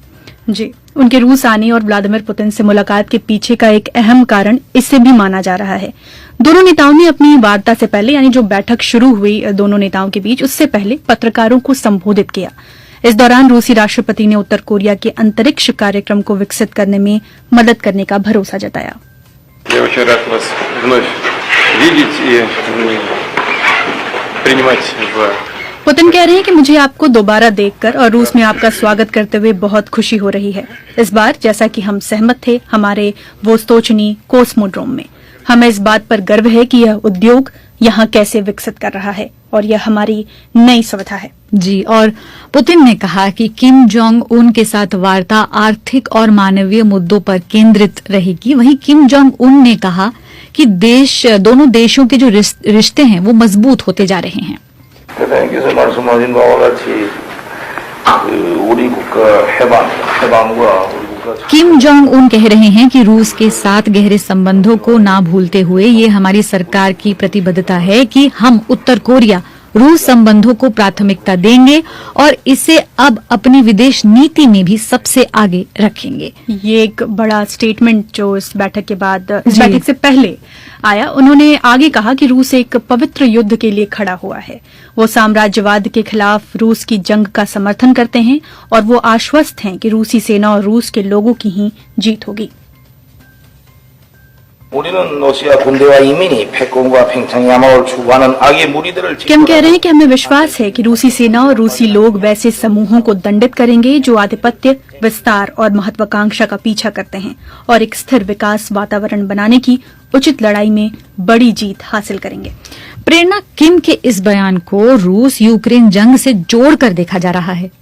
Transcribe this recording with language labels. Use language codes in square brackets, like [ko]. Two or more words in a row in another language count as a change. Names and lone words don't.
[hi] जी, उनके रूस आने और व्लादिमीर पुतिन से मुलाकात के पीछे का एक अहम कारण इससे भी माना जा रहा है। दोनों नेताओं ने अपनी वार्ता से पहले, यानी जो बैठक शुरू हुई दोनों नेताओं के बीच, उससे पहले पत्रकारों को संबोधित किया। इस दौरान रूसी राष्ट्रपति ने उत्तर कोरिया के अंतरिक्ष कार्यक्रम को विकसित करने में मदद करने का भरोसा जताया। [ru] Я очень рад вас вновь видеть и принимать в... [hi] पुतिन कह रहे हैं कि मुझे आपको दोबारा देखकर और रूस में आपका स्वागत करते हुए बहुत खुशी हो रही है। इस बार जैसा कि हम सहमत थे हमारे वोस्तोचनी कोस्मोड्रोम में, हमें इस बात पर गर्व है कि यह उद्योग यहाँ कैसे विकसित कर रहा है और यह हमारी नई सुविधा है। जी, और पुतिन ने कहा कि किम जोंग उन के साथ वार्ता आर्थिक और मानवीय मुद्दों पर केंद्रित रहेगी। वहीं किम जोंग उन ने कहा कि दोनों देशों के जो रिश्ते हैं वो मजबूत होते जा रहे हैं। [ko] 대통령께서 말씀하신 바와 같이 우리 국가 해방과 우리 국가 [hi] किम जोंग उन कह रहे हैं कि रूस के साथ गहरे संबंधों को ना भूलते हुए ये हमारी सरकार की प्रतिबद्धता है कि हम उत्तर कोरिया रूस संबंधों को प्राथमिकता देंगे और इसे अब अपनी विदेश नीति में भी सबसे आगे रखेंगे। ये एक बड़ा स्टेटमेंट जो इस बैठक के बाद, इस बैठक से पहले आया। उन्होंने आगे कहा कि रूस एक पवित्र युद्ध के लिए खड़ा हुआ है। वो साम्राज्यवाद के खिलाफ रूस की जंग का समर्थन करते हैं और वो आश्वस्त हैं कि रूसी सेना और रूस के लोगों की ही जीत होगी। [ko] 우리는 러시아 군대와 이민이 패권과 팽창의 야망을 추구하는 악의 무리들을 [hi] किम कह रहे हैं कि हमें विश्वास है कि रूसी सेना और रूसी लोग वैसे समूहों को दंडित करेंगे जो आधिपत्य, विस्तार और महत्वाकांक्षा का पीछा करते हैं और एक स्थिर विकास वातावरण बनाने की उचित लड़ाई में बड़ी जीत हासिल करेंगे। प्रेरणा, किम के इस बयान को रूस यूक्रेन जंग से जोड़कर देखा जा रहा है।